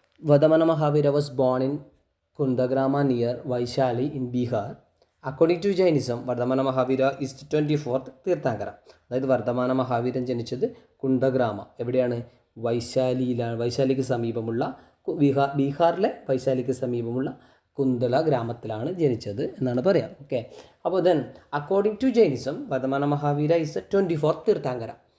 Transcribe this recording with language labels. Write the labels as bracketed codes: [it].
[en] Vardhamana Mahavira was born in Kundagrama near Vaishali in Bihar. According to Jainism, Vardhamana Mahavira is the 24th Tirthankara. [ml] അതായത് വർദ്ധമാന മഹാവീരൻ ജനിച്ചത് കുണ്ടഗ്രാമ, എവിടെയാണ്? വൈശാലിയിലാണ്. വൈശാലിക്ക് സമീപമുള്ള ബീഹാറിലെ വൈശാലിക്ക് സമീപമുള്ള കുന്തല ഗ്രാമത്തിലാണ് ജനിച്ചത് എന്നാണ് പറയാം. ഓക്കെ. അപ്പോൾ [en] Then according to Jainism Vardhamana Mahavira is the 24th Tirthankara.